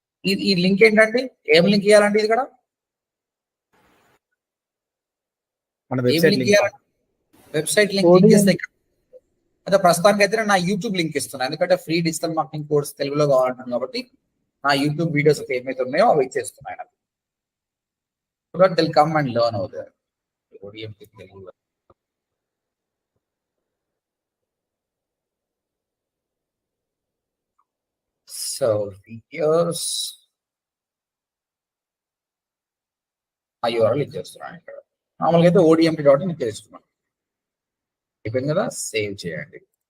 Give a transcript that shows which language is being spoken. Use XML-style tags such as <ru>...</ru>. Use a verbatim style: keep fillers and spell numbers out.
<te>ఇది ఈ లింక్ ఏంటండి, ఏం లింక్ ఇవ్వాలండి ఇది కూడా మన ఏం వెబ్సైట్ లింక్ లింక్ ఇవ్వాలండి? వెబ్సైట్ లింక్ ఇస్తే ఇక్కడ అదే ప్రస్తుతానికి అయితే నేను నా యూట్యూబ్ లింక్ ఇస్తున్నాను, ఎందుకంటే ఫ్రీ డిజిటల్ మార్కెటింగ్ కోర్స్ తెలుగులో కావాలంటున్నాను కాబట్టి నా యూట్యూబ్ వీడియోస్ ఏమైతే ఉన్నాయో అవి ఇచ్చేస్తున్నాను.</te> <en>So that they'll come and learn over there.</en> <te>ఓడిఎం తెలుగులో సో వీడియోస్ ఆ యూఆర్ఎల్ ఇచ్చేస్తున్నాను ఇక్కడ. మామూలుగా అయితే ఓడిఎంపీ డాట్ ఇన్ తెలుసుకున్నాను అయిపోయింది కదా. సేవ్ చేయండి.</te>